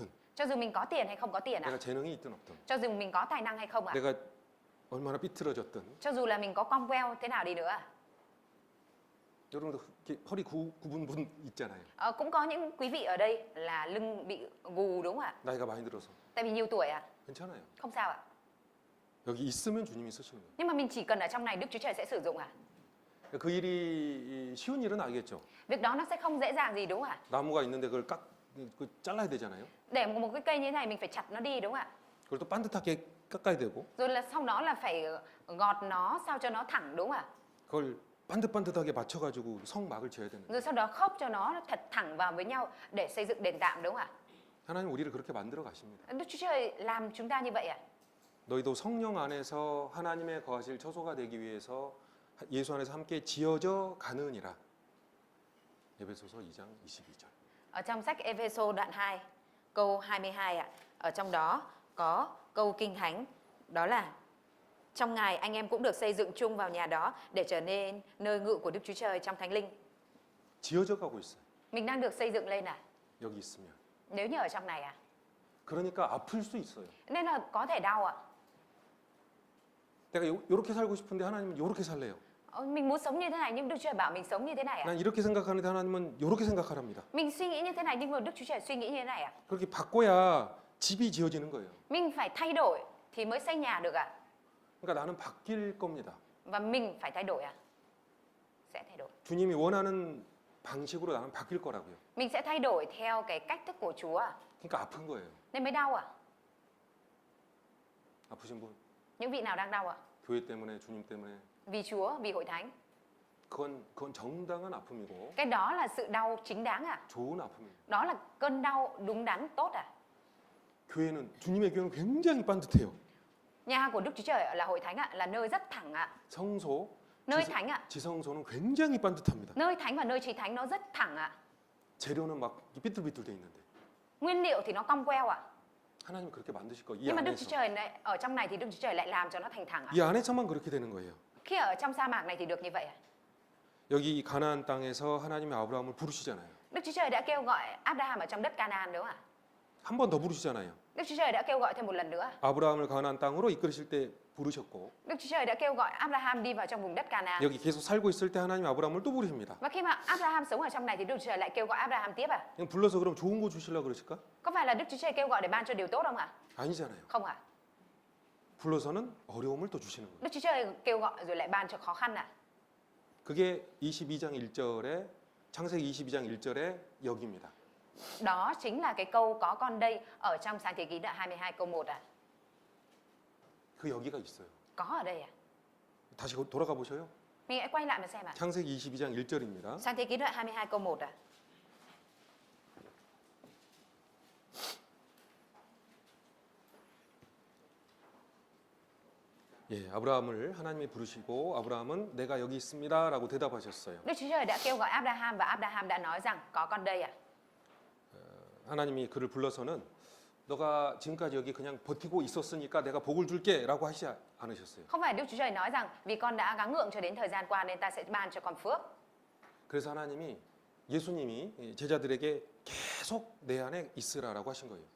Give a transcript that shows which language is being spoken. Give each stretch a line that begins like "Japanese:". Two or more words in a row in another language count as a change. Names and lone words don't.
Vietnamese: Cho dù mình có tiền hay không có tiền ạ.
Korean: 내가 재능이 있든 없든,
Vietnamese: Cho dù mình có tài năng hay không ạ.
Korean: 내가 얼마나 삐뚤어졌든,
Vietnamese: Cho dù là mình có cong queo thế nào đi nữa ạ.
Korean: 여러분도 이렇게 허리 굽은 분 있잖아요.
Vietnamese: Cũng có những quý vị ở đây là lưng bị gù đúng không ạ?
Korean: 나이가 많이 들어서
Vietnamese: Tại vì nhiều tuổi ạ.
Korean: 괜찮아요.
Vietnamese: Không sao ạ.
Korean: 여기 있으면 주님이 쓰시는 거예요.
Vietnamese: Nhưng mà mình chỉ cần ở trong này Đức Chúa Trời sẽ sử dụng ạ.
Korean: 그 일이 쉬운 일은 아니겠죠.
Vietnamese: Việc đó nó sẽ không dễ dàng gì đúng không ạ?
Korean: 나무가 있는데 그걸 잘라야 되잖아요.
Vietnamese: Để một cái cây như thế này mình phải chặt nó đi đúng không ạ?
Korean: 그걸 또 반듯하게 깎아야 되고,
Vietnamese: Rồi là sau đó là phải gọt nó sao cho nó thẳng đúng không ạ?
Korean: 그걸 반듯반듯하게 맞춰가지고 성막을 지어야 되는.
Vietnamese: Rồi sau đó khớp cho nó thật thẳng vào với nhau để xây dựng đền tạm đúng không ạ?
Korean: 하나님 우리를 그렇게 만들어 가십니다.
Vietnamese: Đức Chúa Trời làm chúng ta như vậy ạ.
Korean: 너희도 성령 안에서 하나님의 거하실 처소가 되기 위해서 예수 안에서 함께 지어져 가느니라. 에베소서 2장 22절.
Vietnamese: Ở trong sách Ê-phê-sô đoạn 2 câu 22 ạ. Ở trong đó có câu kinh thánh đó là trong Ngài anh em cũng được xây dựng chung vào nhà đó để trở nên nơi ngự của Đức Chúa Trời trong Thánh Linh.
Korean: 지어져 가고 있어요.
Vietnamese: Mình đang được xây dựng lên à?
Korean: 여기 있으면.
Vietnamese: Nếu như ở trong này à?
Korean: 그러니까 아플 수 있어요.
Vietnamese: Nên là có thể đau ạ.
Korean: 내가 이렇게 살고 싶은데 하나님은 이렇게 살래요.
Vietnamese: Mình muốn sống như thế này nhưng Đức Chúa Trời bảo mình sống như thế này ạ.
Korean: 난 이렇게 생각하는데 하나님은 이렇게 생각하랍니다.
Vietnamese: Mình suy nghĩ như thế này nhưng mà Đức Chúa Trời suy nghĩ như thế này ạ.
Korean: 그렇게 바꿔야 집이 지어지는 거예요.
Vietnamese: Mình phải thay đổi thì mới xây nhà được ạ.
Korean: 그러니까 나는 바뀔 겁니다.
Vietnamese: Và mình phải thay đổi à? Sẽ thay đổi.
Korean: 주님이 원하는 방식으로 나는 바뀔 거라고요.
Vietnamese: Mình sẽ thay đổi theo cái cách thức của Chúa à?
Korean: 그러니까 아픈 거예요.
Vietnamese: Nên mới đau à?
Korean: 아프신 분,
Vietnamese: Những vị nào đang đau ạ?
Korean: 교회 때문에, 주님 때문에
Vietnamese: Vì Chúa, vì hội thánh.
Korean: 그건 정당한 아픔이고
Vietnamese: Cái đó là sự đau chính đáng à?
Korean: 좋은 아픔이에요.
Vietnamese: Đó là cơn đau đúng đắn tốt à?
Korean: 교회는 주님의 교회는 굉장히 반듯해요.
Vietnamese: Nhà của Đức Chúa Trời là hội thánh ạ, là nơi rất thẳng ạ.
Korean: 성소,
Vietnamese: Nơi thánh ạ.
Korean: 지성소는 굉장히 반듯합니다.
Vietnamese: Nơi thánh và nơi chí thánh nó rất thẳng ạ.
Korean: 재료는 막 삐뚤삐뚤 돼 있는데
Vietnamese: Nguyên liệu thì nó cong queo ạ.
Korean: 하나님 그렇게 만드실 거 이
Vietnamese: Nhưng mà Đức Chúa
Korean: 안에서
Vietnamese: Trời này, ở trong này thì Đức Chúa Trời lại làm cho nó thành thẳng ạ.
Korean: 이 안에서만 그렇게 되는 거예요.
Vietnamese: Khi ở trong sa mạc này thì được như vậy ạ.
Korean: 여기 가나안 땅에서 하나님이 아브라함을 부르시잖아요.
Vietnamese: Đức Chúa Trời đã kêu gọi Abraham ở trong đất Canaan đúng không ạ?
Korean: 한 번 더 부르시잖아요.
Vietnamese: Đức Chúa Trời đã kêu gọi thêm một lần nữa.
Korean: 아브라함을 가나안 땅으로 이끌으실 때 부르셨고
Vietnamese: Đức Chúa Trời đã kêu gọi Abraham đi vào trong vùng đất Canaan.
Korean: 여기 계속 살고 있을 때 하나님 아브라함을 또 부르십니다.
Vietnamese: Và khi mà Abraham sống ở trong này thì Đức Chúa Trời lại kêu gọi Abraham tiếp à?
Korean: 그냥 불러서 그럼 좋은 거 주시려고 그러실까?
Vietnamese: Có phải là Đức Chúa Trời kêu gọi để ban cho điều tốt không ạ?
Korean: 아니잖아요.
Vietnamese: Không ạ.
Korean: 불러서는 어려움을 또 주시는 거예요.
Vietnamese: Đức Chúa Trời kêu gọi rồi lại ban cho khó khăn ạ.
Korean: 그게 22장 1절에 창세기 22장 1절에 여기입니다.
Vietnamese: Đó chính là cái câu có con đây ở trong Sáng Thế Ký đoạn 22 câu 1 ạ.
Korean: 그 여기가 있어요.
Vietnamese: Có ở đây ạ.
Korean: 다시 돌아가 보셔요.
Vietnamese: Mình hãy quay lại mà xem ạ.
Korean: 창세기 22장 1절입니다.
Vietnamese: Sáng Thế Ký đoạn 22 câu 1 ạ.
Korean: 예, 아브라함을 하나님이 부르시고 아브라함은 내가 여기 있습니다라고 대답하셨어요.
Vietnamese: Đức Chúa Trời đã kêu gọi Abraham và Abraham đã nói rằng có con đây ạ.
Korean: 하나님이 그를 불러서는 너가 지금까지 여기 그냥 버티고 있었으니까 내가 복을 줄게라고 하시지 않으셨어요.
Vietnamese: Không phải Đức Chúa Trời nói rằng vì con đã gắng gượng cho đến thời gian qua nên ta sẽ ban cho con phước.
Korean: 그래서 하나님이 예수님이 제자들에게 계속 내 안에 있으라라고 하신 거예요.